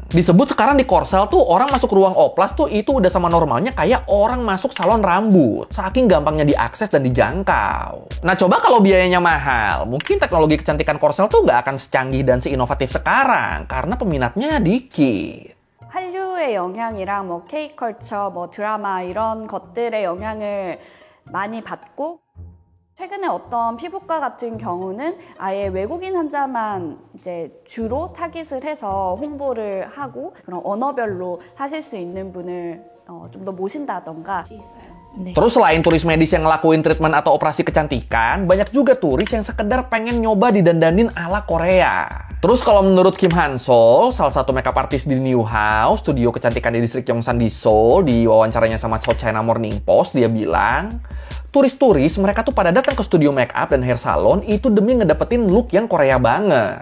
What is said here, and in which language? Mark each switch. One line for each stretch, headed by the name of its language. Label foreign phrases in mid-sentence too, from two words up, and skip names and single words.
Indonesian: Disebut sekarang di Korsel tuh orang masuk ruang oplas tuh itu udah sama normalnya kayak orang masuk salon rambut. Saking gampangnya diakses dan dijangkau. Nah coba kalau biayanya mahal, mungkin teknologi kecantikan Korsel tuh nggak akan secanggih dan seinovatif sekarang karena peminatnya dikit.
Korean: 한류의 영향이랑 뭐 K컬처, 뭐 드라마 이런 것들의 영향을 많이 받고 최근에 어떤 피부과 같은 경우는 아예 외국인 환자만 이제 주로 타깃을 해서 홍보를 하고 그런 언어별로 하실 수 있는 분을 좀 더 모신다던가.
Indonesian: Terus selain turis medis yang ngelakuin treatment atau operasi kecantikan, banyak juga turis yang sekedar pengen nyoba didandanin ala Korea. Terus kalau menurut Kim Han-sol, salah satu
English: makeup artist
Indonesian: di New House, studio kecantikan di distrik Yongsan di Seoul, di wawancaranya sama South China Morning Post, dia bilang, turis-turis mereka tuh pada datang ke studio makeup dan
English: hair salon
Indonesian: itu demi ngedapetin look yang Korea banget.